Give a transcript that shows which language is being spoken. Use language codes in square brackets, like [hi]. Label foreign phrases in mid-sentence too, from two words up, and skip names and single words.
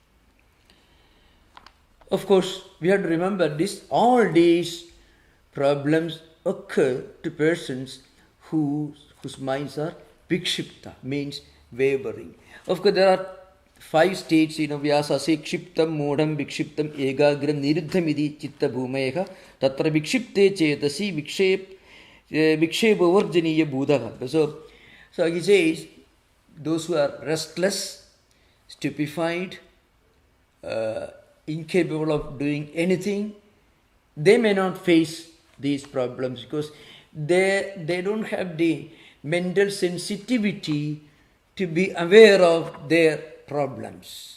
[en] Of course, we have to remember this. All these problems occur to persons whose minds are vikshipta, means wavering. Of course, there are 5 states, Vyasa says, [sa] क्षिप्तम्, मूढम्, विक्षिप्तम्, एकाग्रम्, निरुद्धमिति, चित्त भूमयः, तत्र विक्षिप्ते चेतसि, विक्षेपवर्जनीय बुद्ध. [en] So he says, those who are restless, stupefied, incapable of doing anything, they may not face these problems because they don't have the mental sensitivity to be aware of their problems.